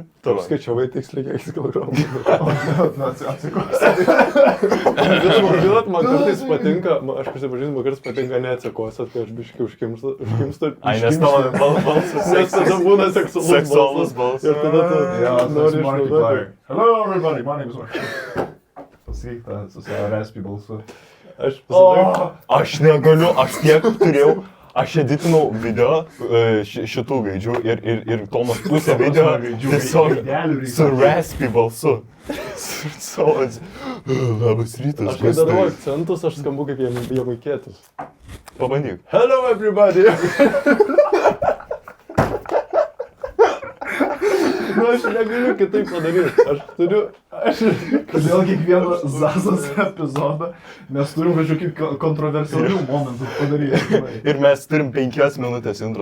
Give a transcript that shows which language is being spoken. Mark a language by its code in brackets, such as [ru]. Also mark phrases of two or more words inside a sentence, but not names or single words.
[lt] Taip skaičiavai tiksliai, kiek kilogramų. Atsikosi. Žinot, man kartais patinka, aš prisipažįstu, man kartais patinka neatsikosat, kai aš biškai užkimstu. Ai, nes tavo balsas Nes tada būna seksualus balsas. Ir tada tu nori išnaudoti. [en] Hello everybody, my name is Mark. [lt] Pasakyk tą su savo respi balsu. Aš pasidariau. Aš negaliu, aš tiek turėjau. Aš editinau video šitų gaidžių ir Tomas pusę video tiesiog su raspy balsu. Labas rytas. Aš kai darau akcentus, aš skambu kaip jamaikietis. Pabandyk. [en] Hello everybody! [lt] Nu, aš negaliu kitaip padaryti. Aš turiu... Kodėl kiekvieną Zazos epizodą mes turim kažkokį kontroversialių momentų padaryti. Ir mes turim 5 minutės intro